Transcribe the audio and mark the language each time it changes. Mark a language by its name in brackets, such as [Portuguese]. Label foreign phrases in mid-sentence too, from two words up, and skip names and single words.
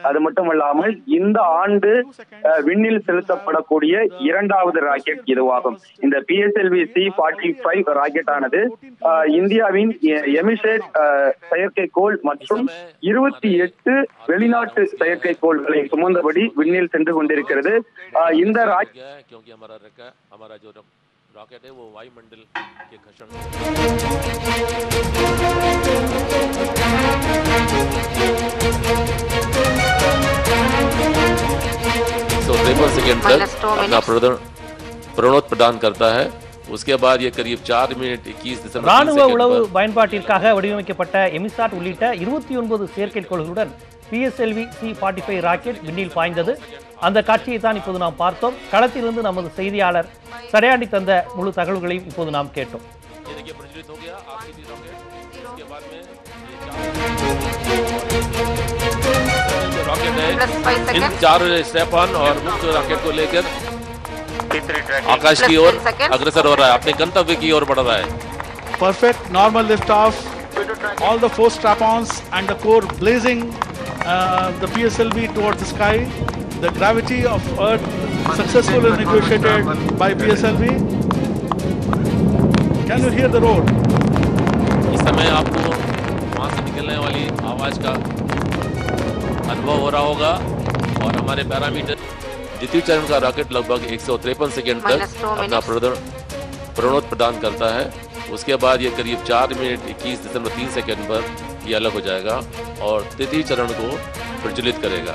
[Tamil] அது மட்டுமல்லாமல் இந்த ஆண்டு விண்ணில் செலுத்தப்படக்கூடிய 2வது ராக்கெட் இதுவாகும். இந்த PSLV C-45 ராக்கெட் ஆனது இந்தியாவின் எமிசேட் செயற்கைக்கோள் மற்றும் 28 வெளிநாட்டு செயற்கைக்கோள்களை சுமந்தபடி விண்ணில் சென்று கொண்டிருக்கிறது. இந்த [Hindi] रॉकेट है वो वायुमंडल के घर्षण 153 सेकंड तक अपना प्रणोद प्रदान करता है। उसके बाद ये करीब 4 मिनट 21 दिसंबर [Tamil] ராணுவ உளவு பயன்பாட்டிற்காக வடிவமைக்கப்பட்ட எமிசாட் உள்ளிட்ட 29 செயற்கைக்கோள்களுடன் PSLV C-45 ராக்கெட் விண்ணில் பாய்ந்தது. அந்த காட்சியை தான் இப்போது நாம் பார்த்தோம். களத்திலிருந்து நமது செய்தியாளர் சடையாண்டி தந்த முழு தகவல்களையும் இப்போது நாம் கேட்டோம். [Hindi] इन 4 स्टेप-ऑन और मुख्य रॉकेट को लेकर आकाश की ओर अग्रसर हो रहा है, अपने गंतव्य की ओर बढ़ रहा है। [English] Perfect normal lift off. All the 4 strap-ons and the core blazing the PSLV towards the sky. The gravity of Earth successfully negotiated by PSLV. Can you hear the roar? [Hindi] इस समय आपको वहां से निकलने वाली आवाज का अनुभव हो रहा होगा और हमारे पैरामीटर द्वितीय चरण का रॉकेट लगभग 153 सेकंड तक अपना प्रणोद प्रदान करता है। उसके बाद ये करीब 4 मिनट 21.3 सेकंड पर ये अलग हो जाएगा और तृतीय चरण को प्रज्वलित करेगा।